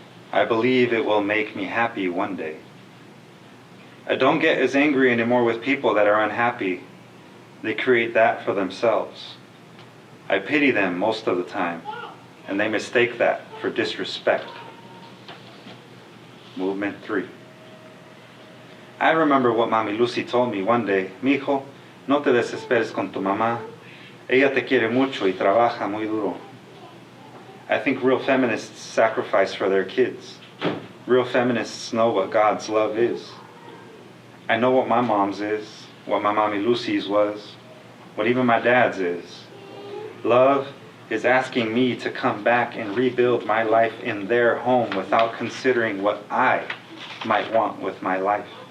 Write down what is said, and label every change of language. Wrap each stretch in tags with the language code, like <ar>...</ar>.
<en>I believe it will make me happy one day. I don't get as angry anymore with people that are unhappy. They create that for themselves. I pity them most of the time, and they mistake that for disrespect. Movement 3. I remember what Mami Lucy told me one day.</en> <es>Mijo, no te desesperes con tu mamá. Ella te quiere mucho y trabaja muy duro.</es> <en>I think real feminists sacrifice for their kids. Real feminists know what God's love is. I know what my mom's is, what my Mami Lucy's was, what even my dad's is. Love is asking me to come back and rebuild my life in their home without considering what I might want with my life.</en>